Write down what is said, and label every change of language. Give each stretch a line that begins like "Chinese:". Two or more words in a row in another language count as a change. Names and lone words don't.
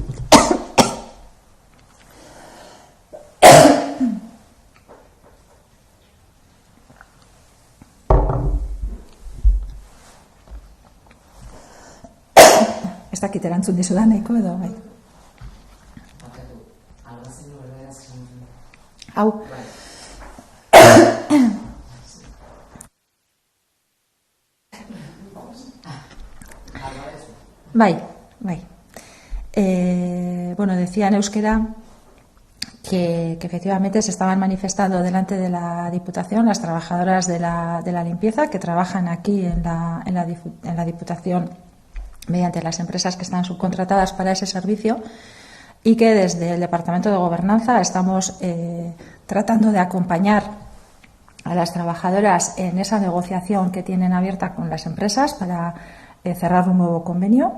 Basque: Ez dakit erantzun dizudan nahiko edo bai. Hau. Bai.
Spanish: Decía en euskera que efectivamente se estaban manifestando delante de la Diputación las trabajadoras de la limpieza que trabajan aquí en la Diputación mediante las empresas que están subcontratadas para ese servicio, y que desde el Departamento de Gobernanza estamos tratando de acompañar a las trabajadoras en esa negociación que tienen abierta con las empresas para cerrar un nuevo convenio.